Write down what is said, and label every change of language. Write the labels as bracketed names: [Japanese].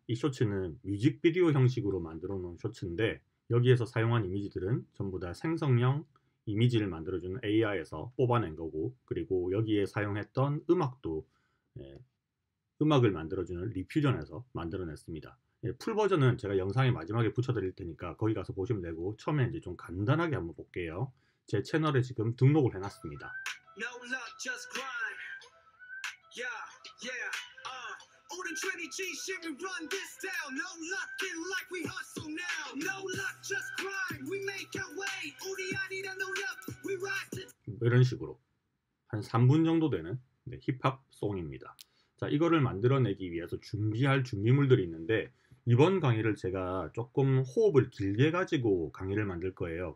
[Korean] 이 쇼츠는 뮤직비디오 형식으로 만들어 놓은 쇼츠인데, 여기에서 사용한 이미지들은 전부 다 생성형 이미지를 만들어주는 AI에서 뽑아낸 거고, 그리고 여기에 사용했던 음악도 예, 음악을 만들어주는 리퓨전에서 만들어냈습니다. 풀 버전은 제가 영상의 마지막에 붙여드릴 테니까 거기 가서 보시면 되고, 처음에 이제 좀 간단하게 한번 볼게요. 제 채널에 지금 등록을 해놨습니다. [English] No luck, just grind. Yeah, yeah, [Korean] 오른 트레니 [English] G shit, we run this down. No luck in life, we hustle now. No luck, just grind. We make our way. [Korean] 우리 아니란 노력, [English] we rise to. [Korean] 이런 식으로 한 3분 정도 되는 힙합 송입니다. 자, 이거를 만들어내기 위해서 준비할 준비물들이 있는데, 이번 강의를 제가 조금 호흡을 길게 가지고 강의를 만들 거예요.